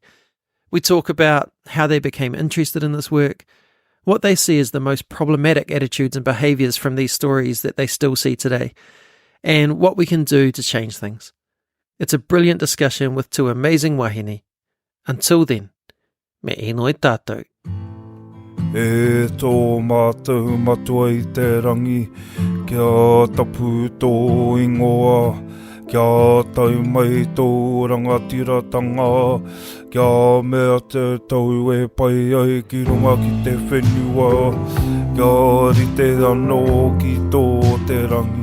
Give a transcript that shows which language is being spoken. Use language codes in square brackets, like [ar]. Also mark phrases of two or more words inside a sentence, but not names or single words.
[en] We talk about how they became interested in this work, what they see as the most problematic attitudes and behaviours from these stories that they still see today, and what we can do to change things. It's a brilliant discussion with two amazing wahine. Until then, [mi] me enoi tātou. E tō mātou matua I te rangi, kia tapu tō ingoa, kia tau mai tō rangatiratanga, kia mea te tau e pai ai ki runga ki te whenua, kia rite anō ki tō te rangi.